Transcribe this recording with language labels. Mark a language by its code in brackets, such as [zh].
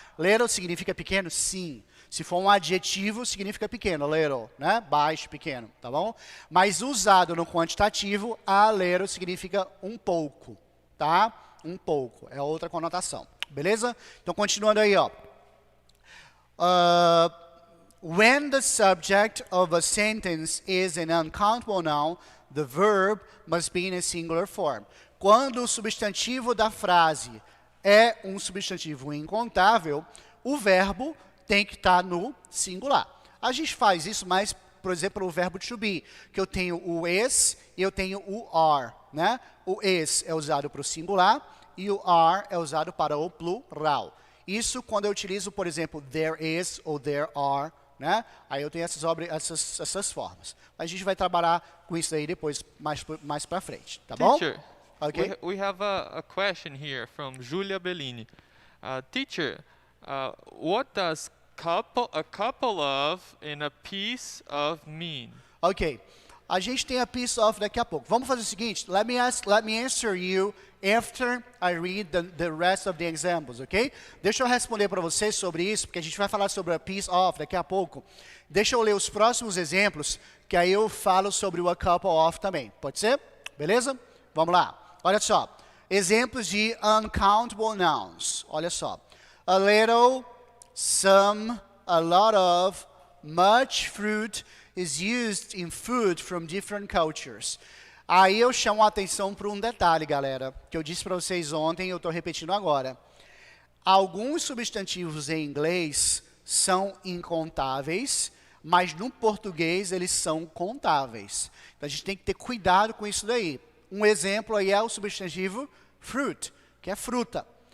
[pt] Little significa pequeno? Sim. Se for um adjetivo, significa pequeno, little, né? Baixo, pequeno, tá bom? Mas usado no quantitativo, a little significa um pouco, tá? Um pouco, é outra conotação, beleza? Então, continuando aí, ó. [en] When the subject of a sentence is an uncountable noun, the verb must be in a singular form. [pt] Quando o substantivo da frase é um substantivo incontável, o verbo tem que estar no singular. A gente faz isso mais, por exemplo, o verbo to be, que eu tenho o is e eu tenho o are, né? O is é usado para o singular e o are é usado para o plural. Isso quando eu utilizo, por exemplo, there is ou there are, né? Aí eu tenho essas formas. A gente vai trabalhar com isso aí depois, mais para frente, tá bom? [en] Teacher, Okay. we have a question here from Julia Bellini. Teacher, what does a couple of and a piece of mean? Ok. [pt] A gente tem a piece of daqui a pouco. Vamos fazer o seguinte. [en] Let me answer you after I read the rest of the examples, ok? [pt] Deixa eu responder para vocês sobre isso, porque a gente vai falar sobre a piece of daqui a pouco. Deixa eu ler os próximos exemplos, que aí eu falo sobre o a couple of também. Pode ser? Beleza? Vamos lá. Olha só. Exemplos de uncountable nouns. Olha só. [en] A little, some, a lot of, much fruit is used in food from different cultures. [pt] Aí eu chamo a atenção para um detalhe, galera, que eu disse para vocês ontem e eu estou repetindo agora. Alguns substantivos em inglês são incontáveis, mas no português eles são contáveis. Então a gente tem que ter cuidado com isso daí. Um exemplo aí é o substantivo fruit, que é fruta.